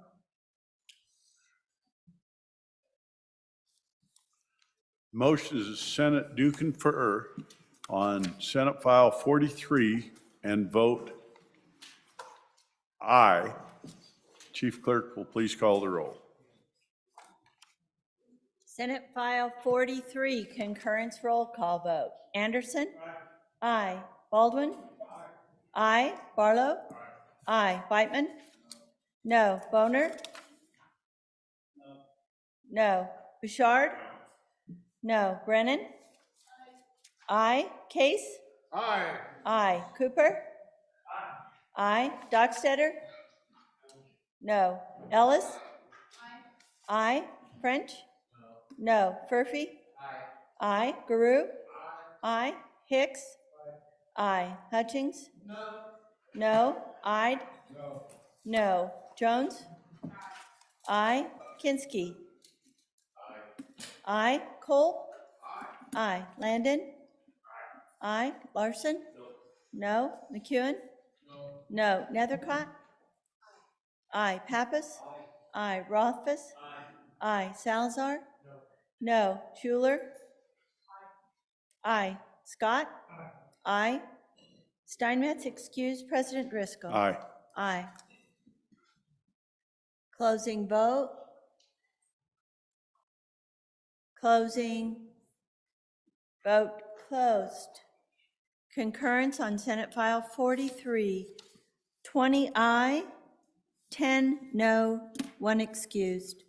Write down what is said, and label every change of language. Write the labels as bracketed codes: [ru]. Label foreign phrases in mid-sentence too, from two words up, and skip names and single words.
[en] Motion is the Senate do confer on Senate File 43 and vote aye. Chief Clerk will please call the roll. Senate File 43, concurrence roll call vote. Anderson? Aye. Baldwin? Aye. Barlow? Aye. Whitman? No. Boner? No. Bouchard? No. Brennan? Aye. Case? Aye. Aye. Cooper? Aye. Dockstetter? No. Ellis? Aye. French? No. Furphy? Aye. Guru? Aye. Hicks? Aye. Hutchings? No. Ide? No. Jones? Aye. Kinski? Aye. Cole? Aye. Landon? Aye. Larson? No. McEwen? No. Nethercott? Aye. Pappas? Aye. Rothfuss? Aye. Salazar? No. Schuler? Aye. Scott? Aye. Steinmetz excused. President Driscoll? Aye. Aye. Closing vote. Closing. Vote closed. Concurrence on Senate File 43. 20 aye, 10 no, 1 excused.